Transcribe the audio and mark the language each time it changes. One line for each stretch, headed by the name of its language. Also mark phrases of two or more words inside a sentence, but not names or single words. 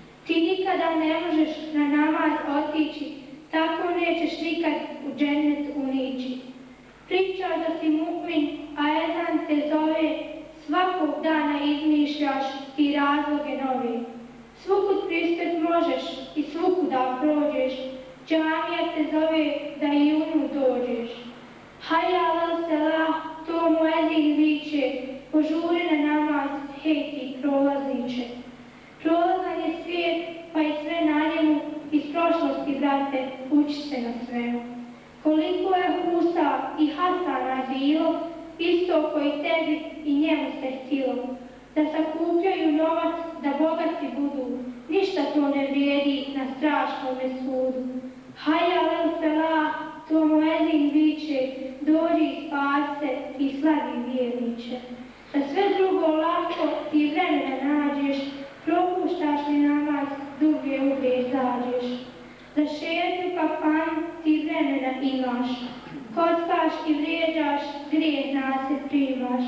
Bosnian: Ti nikada ne možeš na namaz otići, tako nećeš nikad u džennet unići. Pričaš da si mu'min, a ezan te zove, svakog dana izmišljaš ti razloge nove. Svukud prispet možeš i svukuda prođeš, džamija te zove da i u nju dođeš.
Arabic: حي على الصلاة,
Bosnian: to muezin viče, požuri na namaz, hej ti prolazniče. Prolazan je svijet, pa i sve na njemu, iz prošlosti, brate, uči se na svemu. Koliko je Husa i Hasana bilo, isto koji tebi i njemu se htilo, da sakupljaju novac, da bogati budu, ništa to ne vrijedi na strašnome sudu.
Arabic: حي على الصلاة,
Bosnian: to muezin viče, dođi i spasi se i slavi vjerniče. Da sve drugo lako ti vremena nađeš, propuštaš li namaz, dublje u grijeh zađeš. Za šetnju kafanu ti vremena imaš, kockaš i vrijeđaš, grijeh nase primaš.